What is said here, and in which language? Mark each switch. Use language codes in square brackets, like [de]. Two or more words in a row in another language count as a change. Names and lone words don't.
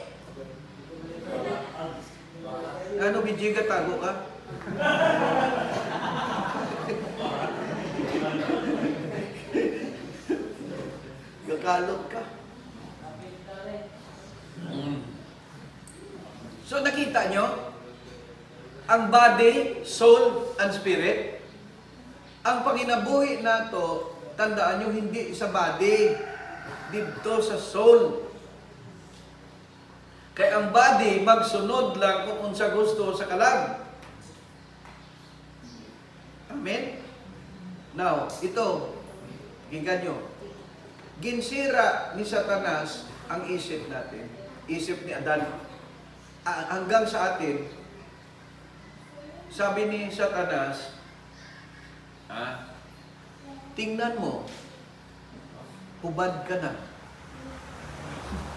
[ceb] Ano, Bijiga, tago ka? Gagalot ka. [tl] So nakita nyo, ang [en] body, soul, and spirit, [tl] ang panginabuhi na to, tandaan nyo, hindi sa body, dito sa soul. Kaya ang body, [ceb] magsunod lang kung unsa gusto sa kalag. [en] Amen? Now, [tl] ito, hinggan nyo. Ginsira ni Satanas ang isip natin. Isip ni Adan. Hanggang sa atin, sabi ni Satanas, tingnan mo, hubad ka na.